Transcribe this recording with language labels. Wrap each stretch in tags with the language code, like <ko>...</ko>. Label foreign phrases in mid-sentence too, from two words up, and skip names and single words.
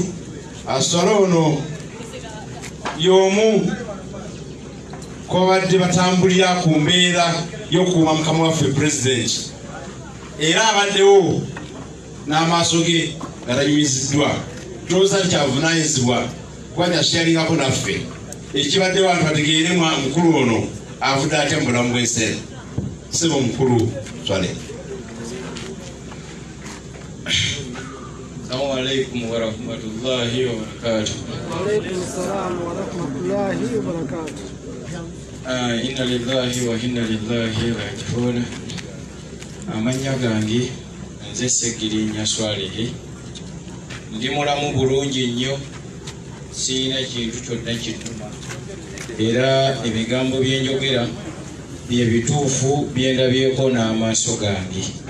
<lg>Swale ono y'omu kwabadde batambulira ku mbeera y'okukuuma mukama waffe pulezidenti era abaddewo n'amaaso ge nga tanyumiziddwa. Tulowooza tikyavunaanyizibwa kuba nyashyalingako naffe ekibaddewo abantu bategeere mukulu ono avudde atya mu bulamu bw'ensi eno. Ssebo mukulu Swale.</lg> <ar>السلام عليكم ورحمة الله وبركاته. وعليكم السلام ورحمة الله وبركاته. إنا لله وإنا إليه راجعون.</ar> <lg>Amannya gange nze Segirinya Swalehe. Ndi mulamu bulungi nnyo, sirina kintu kyonna kittuma. Era ebigambo bye njogera bye bituufu bye ndabyeko n'amaaso gange.</lg>